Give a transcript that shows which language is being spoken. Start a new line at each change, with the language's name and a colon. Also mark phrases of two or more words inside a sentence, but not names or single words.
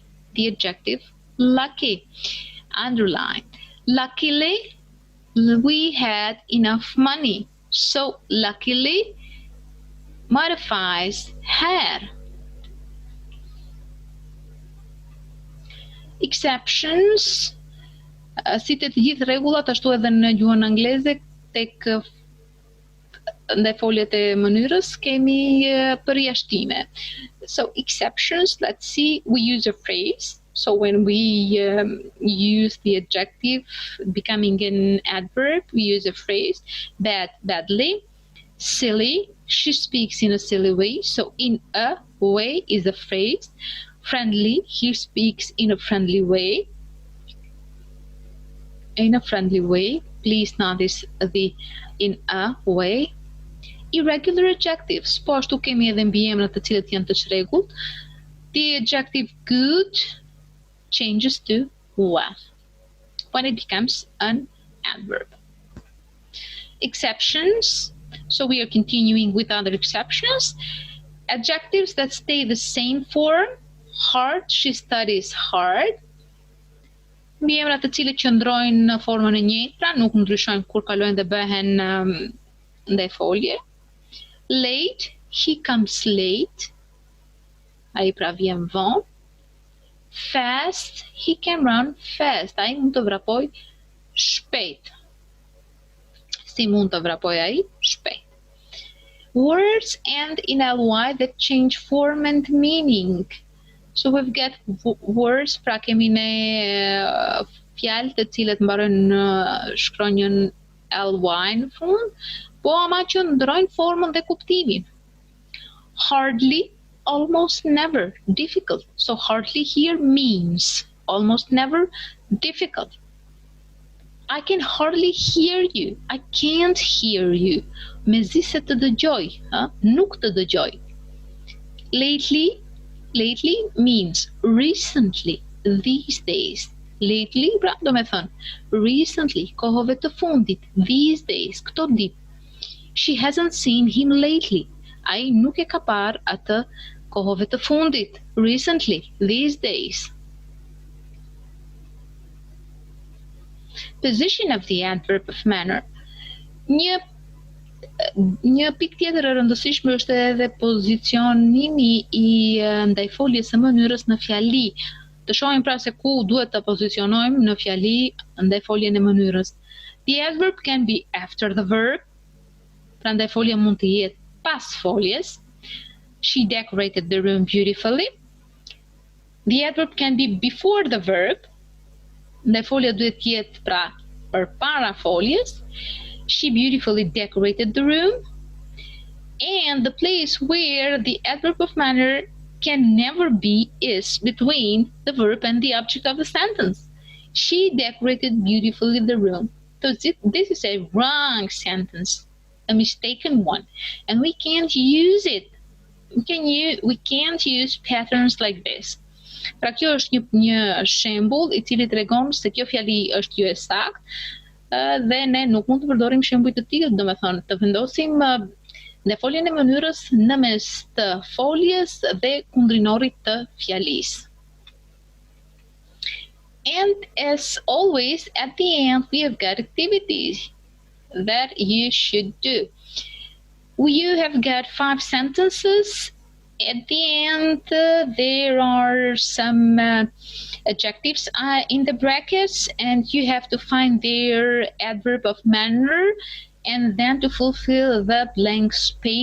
English: The adjective lucky. Underline. Luckily, we had enough money. So luckily modifies had. Exceptions.
Albanian: Si të gjithë rregullat ashtu edhe në gjuhën angleze tek ndaj foljet e mënyrës kemi përjashtime.
English: So exceptions, let's see, we use a phrase. So when we use the adjective becoming an adverb, we use a phrase. Bad, badly. Silly, she speaks in a silly way. So in a way is a phrase. Friendly, he speaks in a friendly way. In a friendly way. Please notice the in a way. Irregular adjectives.
Albanian: Po ashtu kemi edhe mbiemrat të cilët janë të çrregullt.
English: The adjective good changes to well when it becomes an adverb. Exceptions. So we are continuing with other exceptions. Adjectives that stay the same form. Hard, she studies hard.
Albanian: Mbiemrat të cilët qëndrojnë në formën e njëjtë, pra nuk ndryshojnë kur kalojnë dhe bëhen ndaj folje.
English: Late, he comes late.
Albanian: Ai pra vjen vonë.
English: Fast, he can run fast.
Albanian: Ai mund të vrapoj shpejt. Si mund të vrapoj ai? Shpejt.
English: Words end in ly that change form and meaning. So we've got words,
Albanian: pra kemi ne fjalë të cilët mbarojnë në shkronjën ly në fund, po ama që ndrojnë formën dhe kuptimin.
English: Hardly, almost never, difficult. So hardly here means almost never, difficult. I can hardly hear you. I can't hear you.
Albanian: Mezi se të dëgjoj, nuk të dëgjoj.
English: Lately means recently, these days. Lately,
Albanian: pra do me thënë, recently, kohëve të fundit,
English: these days,
Albanian: këto ditë.
English: She hasn't seen him lately.
Albanian: Ai nuk e ka parë atë kohëve të fundit,
English: recently, these days. Position of the adverb of manner.
Albanian: Një pikë tjetër e rëndësishme është edhe pozicionimi i ndajfoljes së mënyrës në fjali. Të shohim pra se ku duhet të pozicionojmë në fjali ndajfoljen e mënyrës.
English: The adverb can be after the verb.
Albanian: Pra ndajfolja mund të jetë pas foljes.
English: She decorated the room beautifully. The adverb can be before the verb.
Albanian: Ndajfolja duhet të jetë pra përpara foljes.
English: She beautifully decorated the room. And the place where the adverb of manner can never be is between the verb and the object of the sentence. She decorated beautifully the room. So this is a wrong sentence, a mistaken one, and we can't use it. We can't use patterns like this.
Albanian: Pra kjo është një shembull i cili tregon se kjo fjali është jo e saktë. Dhe ne nuk mund të përdorim shembuj të tillë, domethënë të vendosim ndajfoljen e mënyrës në mes të foljes dhe kundrinorit të fjalisë.
English: And as always, at the end we have got activities that you should do. You have got 5 sentences. At the end, there are some adjectives in the brackets, and you have to find their adverb of manner and then to fulfill the blank spaces.